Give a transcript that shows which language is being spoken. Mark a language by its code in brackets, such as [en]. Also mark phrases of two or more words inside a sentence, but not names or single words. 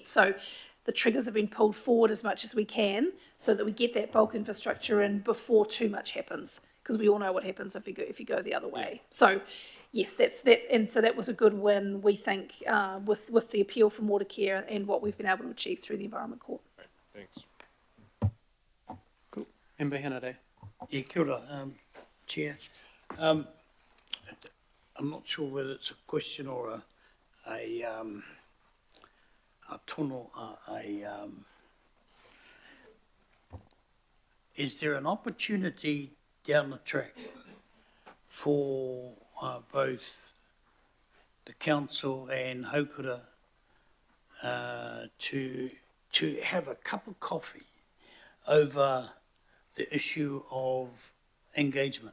[en] So the triggers have been pulled forward as much as we can so that we get that bulk infrastructure in before too much happens, because we all know what happens if you go the other way. So yes, that's that, and so that was a good win, we think, with the appeal from Watercare and what we've been able to achieve through the Environment Court. Thanks. Cool. Member Henare. [mi] Yeah, kia ora, [en] Chair. I'm not sure whether it's a question or a tono, is there an opportunity down the track for both the council and Haukura to have a cup of coffee over the issue of engagement?